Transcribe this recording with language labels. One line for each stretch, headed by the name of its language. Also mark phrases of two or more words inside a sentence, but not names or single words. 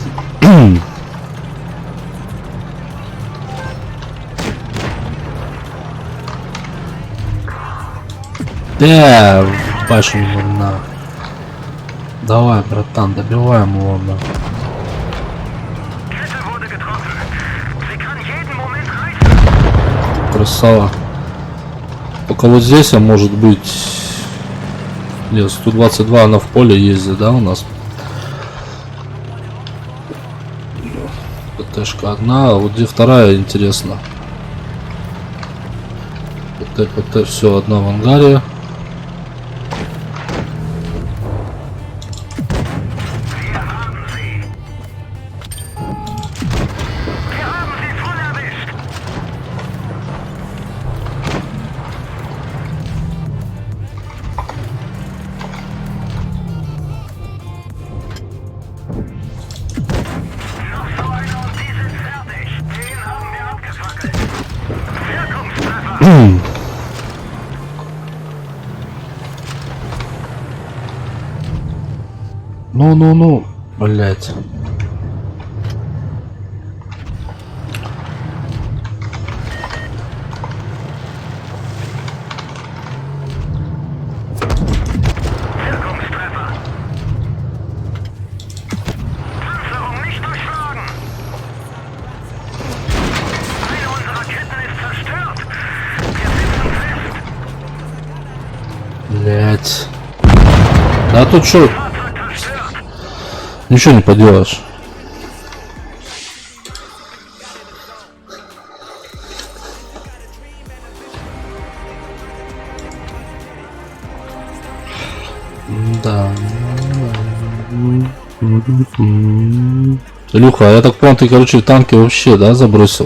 Russian: Да, башню на. Давай, братан, добиваем его на.
German: Kette wurde getroffen. Sie kann jeden Moment reißen.
Russian: Красава. Только вот здесь, а может быть... Нет, 122 она в поле ездит, да, у нас? ПТшка одна, а вот где вторая, интересно. ПТ, все, одна в ангаре.
German: Wir haben sie. Wir haben sie voll erwischt. Noch so einer und die sind fertig. Den haben wir abgefackelt. Wirkungstreffer.
Russian: Ну, блять.
German: Wirkungstreffer. Panzerung nicht durchschlagen. Eine unserer Ketten ist zerstört. Wir sitzen fest.
Russian: Блять. Да тут что?
German: Fahrzeug zerstört.
Russian: Ничего не поделаешь. Да. Илюха, я так понял, ты, короче, танки вообще, да, забросил?